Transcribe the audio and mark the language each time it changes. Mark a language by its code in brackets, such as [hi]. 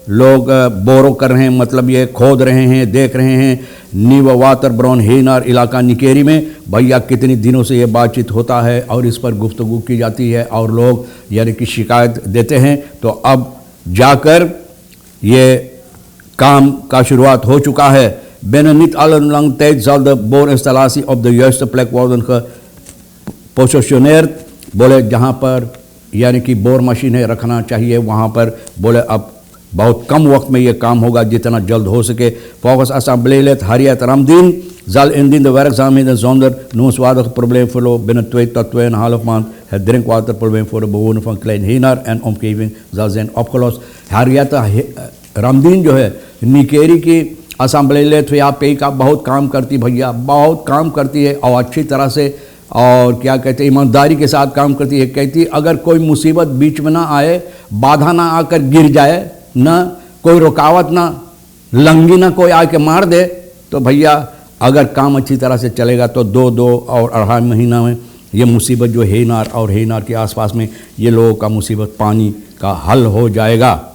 [hi] लोग बोरो कर रहे हैं, मतलब ये खोद रहे हैं, देख रहे हैं। नीव वाटर ब्राउन हेनार इलाका निकेरी में भैया कितनी दिनों से ये बातचीत होता है और इस पर गुफ्तगू की जाती है और लोग यानी कि शिकायत देते हैं। तो अब जाकर ये काम का शुरुआत हो चुका है। [nl] Binnen niet al een lang tijd zal de boorinstallatie op de juiste plek worden gepositioneerd। [hi] बोले जहाँ पर यानी कि बोर मशीनें रखना चाहिए वहाँ पर बोले अब बहुत कम वक्त में ये काम होगा जितना जल्द हो सके। [nl] Volgens assembleelid Harriet Ramdien zal indien de werkzaamheden zonder noemenswaardige probleemverloop binnen 2 tot 2,5 maand het drinkwaterprobleem voor de bewoners van Klein Henaar en omgeving zal zijn opgelost। [hi] Harriet Ramdien जो है निकेरी की असम्बली पे का बहुत काम करती भैया, बहुत काम करती है और अच्छी तरह से और क्या कहते हैं ईमानदारी के साथ काम करती है। कहती अगर कोई मुसीबत बीच में ना आए, बाधा ना आकर गिर जाए, ना कोई रुकावट ना लंगी ना कोई आके मार दे तो भैया अगर काम अच्छी तरह से चलेगा तो 2 और 2.5 महीना में ये मुसीबत जो हेनार और हेनार के आसपास में ये लोगों का मुसीबत पानी का हल हो जाएगा।